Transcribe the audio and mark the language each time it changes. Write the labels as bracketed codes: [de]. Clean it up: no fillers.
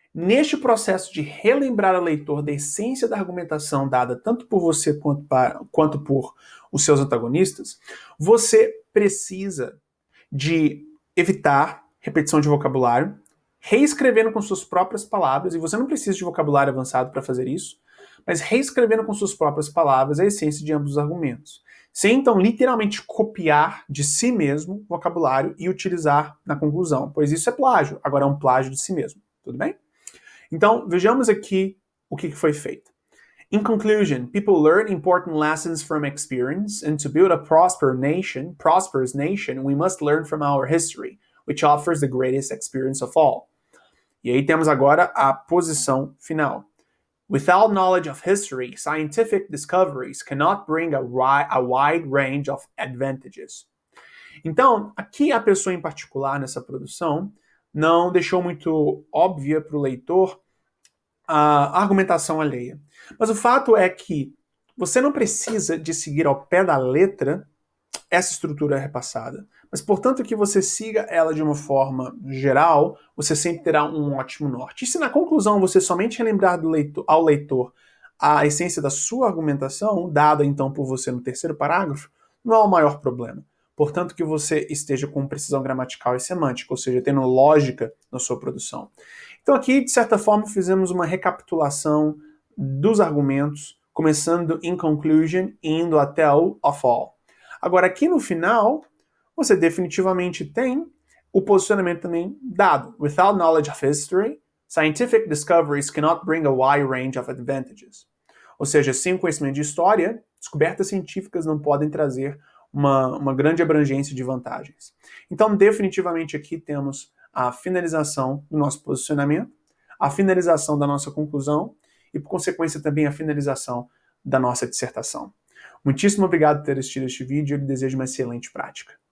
[pt] Neste processo de relembrar ao leitor da essência da argumentação dada tanto por você quanto por os seus antagonistas, você precisa de evitar repetição de vocabulário, reescrevendo com suas próprias palavras, e você não precisa de vocabulário avançado para fazer isso, mas reescrevendo com suas próprias palavras a essência de ambos os argumentos. Sem, então, literalmente copiar de si mesmo o vocabulário e utilizar na conclusão, pois isso é plágio, agora é um plágio de si mesmo, tudo bem? Então, vejamos aqui o que foi feito. [en] In conclusion, people learn important lessons from experience, and to build a prosperous nation, we must learn from our history, which offers the greatest experience of all. [pt] E aí temos agora a posição final. [en] Without knowledge of history, scientific discoveries cannot bring a wide range of advantages. [pt] Então, aqui a pessoa em particular nessa produção não deixou muito óbvia para o leitor a argumentação alheia. Mas o fato é que você não precisa de seguir ao pé da letra essa estrutura repassada. Mas, portanto, que você siga ela de uma forma geral, você sempre terá um ótimo norte. E se na conclusão você somente relembrar ao leitor a essência da sua argumentação, dada então por você no terceiro parágrafo, não é o maior problema. Portanto, que você esteja com precisão gramatical e semântica, ou seja, tendo lógica na sua produção. Então aqui, de certa forma, fizemos uma recapitulação dos argumentos, começando [en] in conclusion [pt] e indo até o [en] of all. [pt] Agora, aqui no final, você definitivamente tem o posicionamento também dado. [en] Without knowledge of history, scientific discoveries cannot bring a wide range of advantages. [pt] Ou seja, sem conhecimento de história, descobertas científicas não podem trazer uma grande abrangência de vantagens. Então, definitivamente aqui temos a finalização do nosso posicionamento, a finalização da nossa conclusão e, por consequência, também a finalização da nossa dissertação. Muitíssimo obrigado por ter assistido este vídeo e desejo uma excelente prática.